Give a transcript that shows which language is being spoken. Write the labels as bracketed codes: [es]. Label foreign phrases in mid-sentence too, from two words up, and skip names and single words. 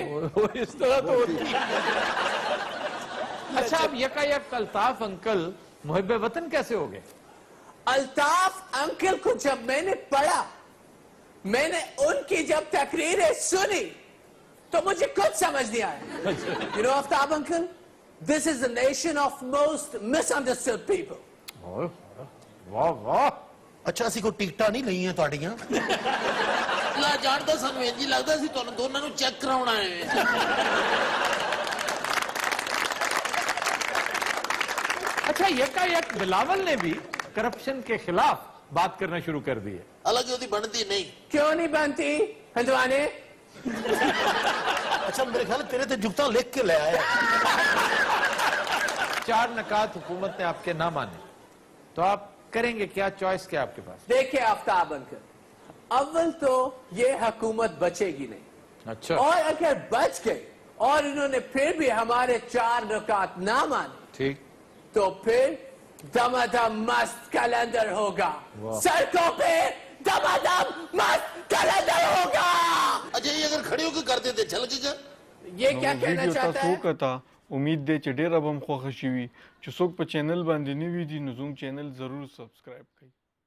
[ur] اس طرح تو ہوتی ہے. اچھا اب یکا یک الطاف انکل محب وطن کیسے ہو گئے؟ الطاف انکل کو جب میں نے پڑھا، میں نے ان کی جب تقریریں سنی تو مجھے کچھ سمجھ نہیں آیا. [en] You know آفتاب انکل, this is the nation of most misunderstood people. [ur] واہ واہ. [pa] اچھا اسی کو ٹکٹاں نہیں لئی ہیں تہاڈیاں؟ لا جاندا سانوں انج لگدا سی تانوں دوناں نوں چیک کراونا ہے. [ur] اچھا یکا یک بلاول نے بھی کرپشن کے خلاف بات کرنا شروع کر دی ہے. [pa] الگ دی بنتی نہیں. [ur] کیوں نہیں بنتی ہندوانے؟ [pa] اچھا میرے خیال تیرے تے جگتاں لکھ کے لے آیا. [ur] 4 نکات حکومت نے آپ کے نہ مانے تو آپ کریں گے کیا؟ چوائس کیا آپ کے پاس؟ دیکھیں آفتاب انکل، اول تو یہ حکومت بچے گی نہیں. اچھا اور اگر بچ گئی اور انہوں نے پھر بھی ہمارے 4 نکات نہ مانے ٹھیک تو پھر دمادم مست کیلنڈر ہوگا. سڑکوں پہ دمادم مست کیلنڈر ہوگا. اچھا یہ اگر کھڑے ہو کے کر دیتے اچھا لگے گا. یہ کیا کہنا [ps] ویډیو [ur] چاہتا [ps] تاسو [ur] ہے؟ [ps] وکړه. امید دی چې ډېره به هم خوښه شوي. چې څوک په چینل باندې نوي دي نو زموږ چینل ضرور سبسکرایب کړئ.